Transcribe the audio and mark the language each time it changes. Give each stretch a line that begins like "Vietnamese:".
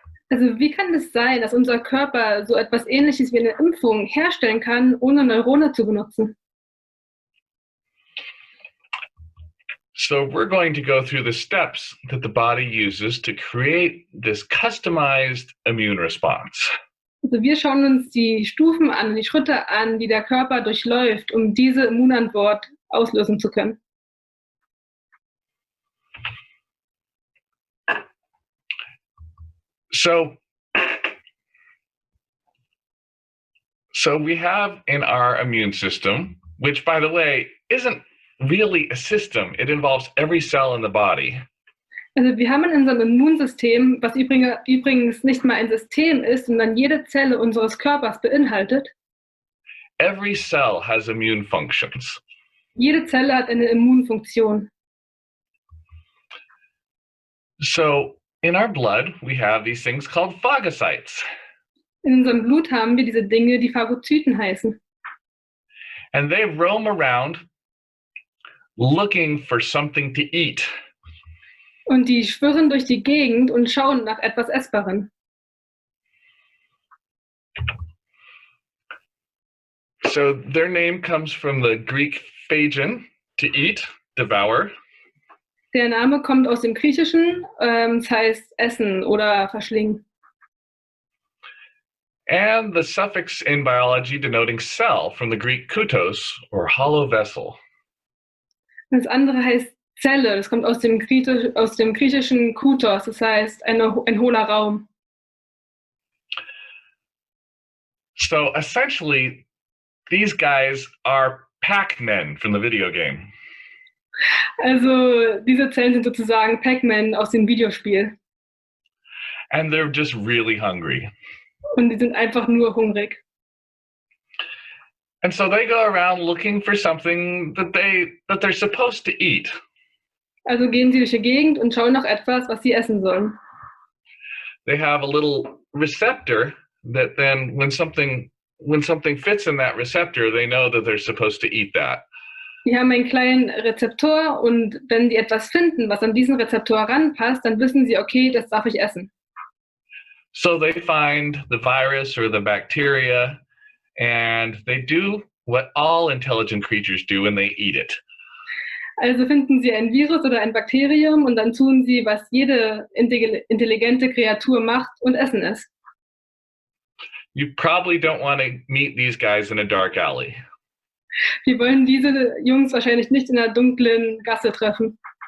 German: Also wie kann es sein, dass unser Körper so etwas Ähnliches wie eine Impfung herstellen kann, ohne Neurone zu benutzen?
English: So we're going to go through the steps that the body uses to create this customized immune response.
German: Also wir schauen uns die Stufen an, die Schritte an, die der Körper durchläuft, um diese Immunantwort auslösen zu können.
English: So we have in our immune system, which by the way, isn't really a system. It involves every cell in the body.
German: Also wir haben in unserem Immunsystem, was übrigens nicht mal ein System ist, sondern jede Zelle unseres Körpers beinhaltet.
English: Every cell has immune functions.
German: Jede Zelle hat eine Immunfunktion.
English: So in our blood, we have these things called phagocytes.
German: In unserem Blut haben wir diese Dinge, die Phagozyten heißen.
English: And they roam around looking for something to eat.
German: Und die schwirren durch die Gegend und schauen nach etwas Essbarem.
English: So their name comes from the Greek phagein, to eat, devour.
German: Der Name kommt aus dem Griechischen, das heißt essen oder verschlingen.
English: And the suffix in biology denoting cell from the Greek kutos, or hollow vessel.
German: Das andere heißt Zelle, das kommt aus dem griechischen Kutos, das heißt ein hohler Raum.
English: So essentially, these guys are Pac-Men from the video game.
German: Also diese Zellen sind sozusagen Pac-Man aus dem Videospiel.
English: And they're just really hungry.
German: Und die sind einfach nur hungrig.
English: And so they go around looking for something that they're supposed to eat.
German: Also gehen sie durch die Gegend und schauen nach etwas, was sie essen sollen.
English: They have a little receptor that then when something when something fits in that receptor, they know that they're supposed to eat that.
German: Die haben einen kleinen Rezeptor und wenn die etwas finden, was an diesen Rezeptor ranpasst, dann wissen sie, okay, das darf ich essen.
English: So they find the virus or the bacteria, and they do what all intelligent creatures do, and they eat it.
German: Also finden sie ein Virus oder ein Bakterium und dann tun sie, was jede intelligente Kreatur macht und essen es.
English: You probably don't want to meet these guys in a dark alley.
German: Wir wollen diese Jungs wahrscheinlich nicht in einer dunklen Gasse treffen.